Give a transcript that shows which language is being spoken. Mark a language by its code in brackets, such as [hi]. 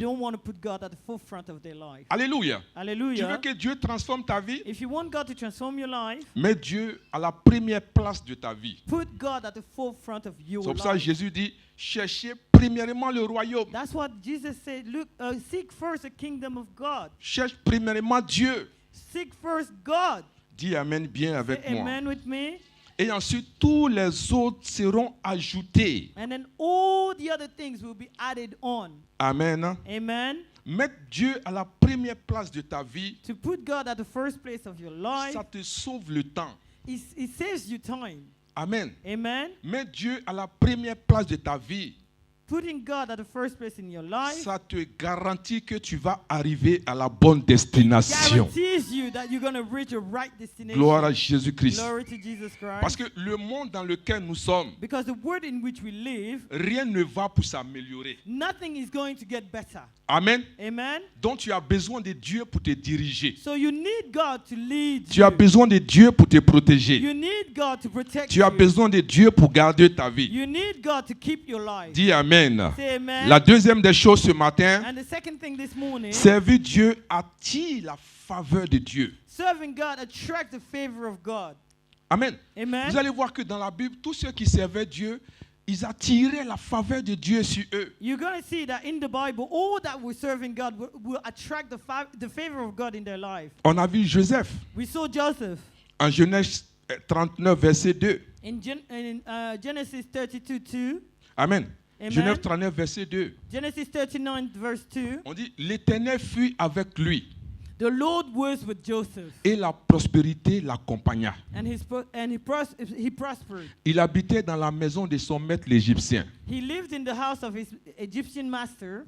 [en] don't want to put God at the forefront of their life. [fr] Alléluia. Tu veux [en] Hallelujah. [fr] que Dieu transforme ta vie? [en] If you want God to transform your life, [fr] Mets Dieu à la première place de ta vie. [en] put God at the forefront of your [fr] C'est pour ça que [en] life. [fr] Jésus dit, cherchez premièrement le royaume. [en] That's what Jesus said. Look, seek first the kingdom of God. [fr] Cherche premièrement Dieu. [en] Seek first God. [fr] Dis amen bien avec [en] Say [fr] moi. [en] amen with me. [fr] Et ensuite, tous les autres seront ajoutés. [en] And then all the other things will be added on. [fr] Amen. [en] Amen. [fr] Mettre Dieu à la première place de ta vie, [en] To put God at the first place of your life, [fr] ça te sauve le temps. [en] it saves you time. [fr] Amen. [en] Amen. [fr] Mets Dieu à la première place de ta vie, [en] Putting God at the first place in your life [fr] ça te garantit que tu vas arriver à la bonne destination. [en] guarantees you that you're going to reach a right destination. [fr] Gloire à Jésus-Christ. [en] Glory to Jesus Christ. [fr] Parce que le monde dans lequel nous sommes, [en] Because the world in which we live, [fr] rien ne va pour s'améliorer. [en] nothing is going to get better. [fr] Amen. [en] Amen. [fr] Donc tu as besoin de Dieu pour te diriger. [en] So you need God to lead [fr] Tu as [en] you. [fr] besoin de Dieu pour te protéger. [en] You need God to protect [fr] Tu as [en] you. [fr] besoin de Dieu pour garder ta vie. [en] You need God to keep your life. [fr] Dis amen. [en] Say amen. [fr] La deuxième des choses ce matin, [en] And the second thing this morning, [fr] servir Dieu attire la faveur de Dieu. [en] serving God attracts the favor of God. [fr] Amen. [en] Amen. [fr] Vous allez voir que dans la Bible, tous ceux qui servaient Dieu, ils attiraient la faveur de Dieu sur eux. [en] You're going to see that in the Bible, all that were serving God will attract the favor of God in their life. [fr] On a vu Joseph [en] We saw Joseph [fr] en Genèse 39, verset 2. [en] in Genesis 32:2. [fr] Amen. [en] Amen. [fr] Genèse 39, verset 2. [en] Genesis 39, verse 2. [fr] On dit, l'Éternel fut avec lui [en] The Lord was with Joseph, [fr] et la prospérité l'accompagna. [en] and he prospered. [fr] Il habitait dans la maison de son maître l'Égyptien. [en] He lived in the house of his Egyptian master.